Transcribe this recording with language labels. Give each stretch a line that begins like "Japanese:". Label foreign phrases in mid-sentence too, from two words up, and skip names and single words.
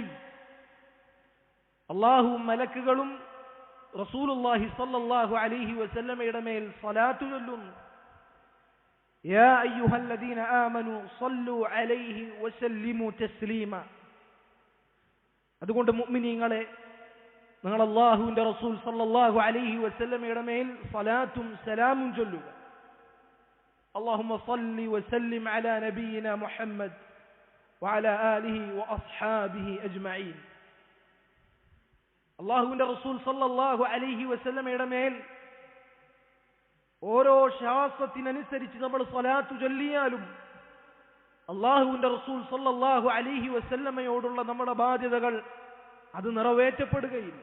Malayalam: അല്ലാഹുവും മലക്കുകളും റസൂലുള്ളാഹി
Arabic: صلى الله عليه وسلم
Malayalam: മേൽ സ്വലാത്ത് ചൊല്ലുന്നു.
Arabic: يا أيها الذين آمنوا صلوا عليه وسلموا تسليما.
Malayalam: അതുകൊണ്ട് മുഅ്മിനീങ്ങളെ, നിങ്ങൾ അല്ലാഹുവിന്റെ റസൂൽ
Arabic: صلى الله عليه وسلم
Malayalam: മേൽ സ്വലാത്തും സലാമും ചൊല്ലുക.
Arabic: اللهم صل وسلم على نبينا محمد وعلى آله وأصحابه أجمعين.
Malayalam: അല്ലാഹുവിന്റെ റസൂൽ
Arabic: صلى الله عليه وسلم
Malayalam: മേൽ ഓരോ ശാസ്ത്രത്തിനനുസരിച്ച് നമ്മൾ സ്വലാത്ത് ചൊല്ലിയാലും അല്ലാഹുവിന്റെ റസൂൽ
Arabic: صلى الله عليه وسلم
Malayalam: നമ്മുടെ ബാധ്യതകൾ അത് നിറവേറ്റപ്പെടുകയില്ല.